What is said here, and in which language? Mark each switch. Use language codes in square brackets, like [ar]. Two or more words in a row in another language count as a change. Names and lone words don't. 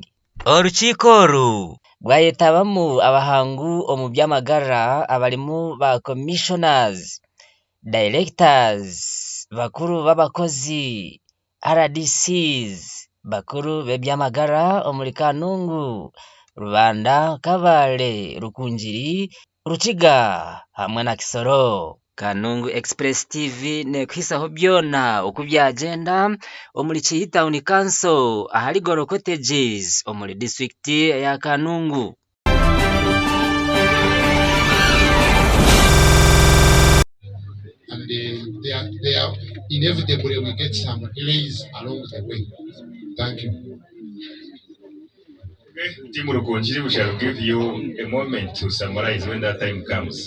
[nyn] Orukiiko oru rwayetabamu abahangu omu byamagara abalimu ba [en] commissioners, directors, [nyn] bakuru b'abakozi, RDCs, bakuru b'ebyamagara omuri Kanungu, Rubanda, Kabale, Rukungiri, Rukiga hamwe na Kisoro. Kanungu Express TV nekwisaho byona uko byagenda omuri Kihihi Town Council ahari Goro Cottages omuri district ya Kanungu. [en] And they are inevitably will get some delays along the way. Thank you. Okay, Team Rukunjiri, we shall give you a moment to summarize when that time comes.